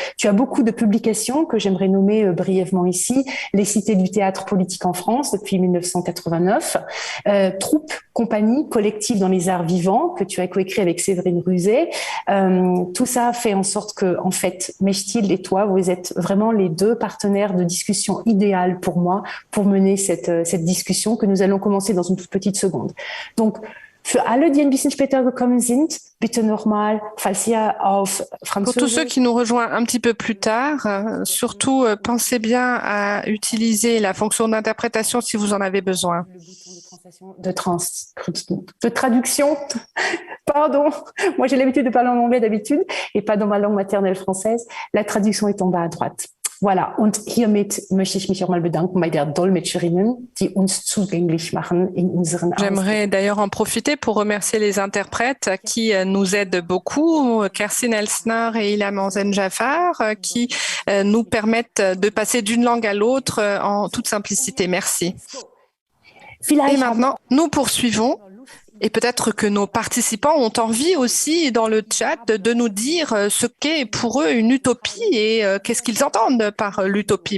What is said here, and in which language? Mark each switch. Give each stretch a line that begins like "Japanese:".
French: Tu as beaucoup de publications que j'aimerais nommer brièvement ici: Les cités du théâtre politique en France depuis 1989, Troupe, compagnie, collective dans les arts vivants, que tu as coécrit avec Séverine Ruzet. Tout ça fait en sorte que, en fait, Mechthild et toi, vous êtes vraiment les deux partenaires de discussion idéales pour moi, pour mener cette discussion que nous allons commencer dans une toute petite seconde. Donc,
German: für alle, die ein bisschen später gekommen sind, bitte nochmal, falls ihr auf Französisch...
French: Pour tous ceux qui nous rejoignent un petit peu plus tard, surtout pensez bien à utiliser la fonction d'interprétation si vous en avez besoin. Le bouton de traduction, pardon, moi j'ai l'habitude de parler en anglais d'habitude et pas dans ma langue maternelle française. La traduction est en bas à droite.
German: Voilà, und hiermit möchte ich mich auch mal bedanken bei der Dolmetscherinnen, die uns zugänglich machen in unseren Ausdruck.
French: J'aimerais d'ailleurs en profiter pour remercier les interprètes qui nous aident beaucoup, Kerstin Elsner et Ilham Anzen-Jafar, qui nous permettent de passer d'une langue à l'autre en toute simplicité. Merci. Et maintenant, nous poursuivons. Et peut-être que nos participants ont envie aussi dans le chat de nous dire ce qu'est pour eux une utopie et qu'est-ce qu'ils entendent par l'utopie.